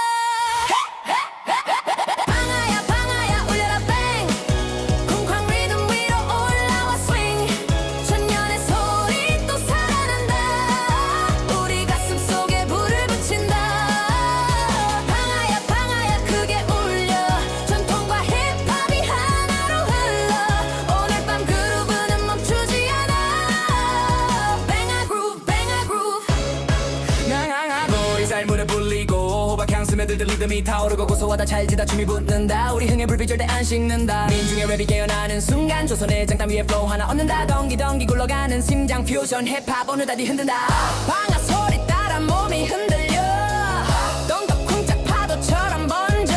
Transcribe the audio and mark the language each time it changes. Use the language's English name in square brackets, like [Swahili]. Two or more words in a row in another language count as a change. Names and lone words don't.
[Korean] 방아야 방아야 울려라 bang 쿵쾅 리듬 위로 올라와 swing 천년의 소리 또 살아난다. 우리 가슴 속에 불을 붙인다. 방아야 방아야 크게 울려 전통과 힙합이 하나로 흘러. 오늘 밤 그루브는 멈추지 않아. [English] Bang a groove bang a groove [Korean] 우리 삶물에 불리고 호박향 스며들듯 리듬이 타오르고 고소하다 찰지다 춤이 붙는다. 우리 흥의 불빛 절대 안 식는다. 민중의 랩이 깨어나는 순간 조선의 장단 위에 플로우 하나 얻는다. 덩기덩기 굴러가는 심장 퓨전 힙합 오늘 다리 흔든다. 방아 소리 따라 몸이 흔들려 덩덕 쿵짝 파도처럼 번져.